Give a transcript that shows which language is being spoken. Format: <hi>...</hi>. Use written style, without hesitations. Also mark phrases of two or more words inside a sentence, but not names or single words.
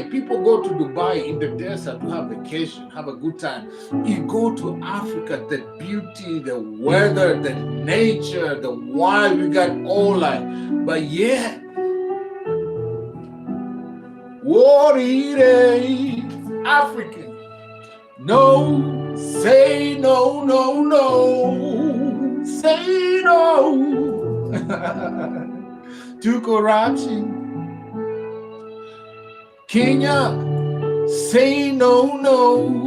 <en>People go to Dubai in the desert to have vacation, have a good time. You go to Africa, the beauty, the weather, the nature, the wild, we got all that. But yet, what it is, African. No, say no, no, no. Say no to corruption. Kenya, say no, no.</en>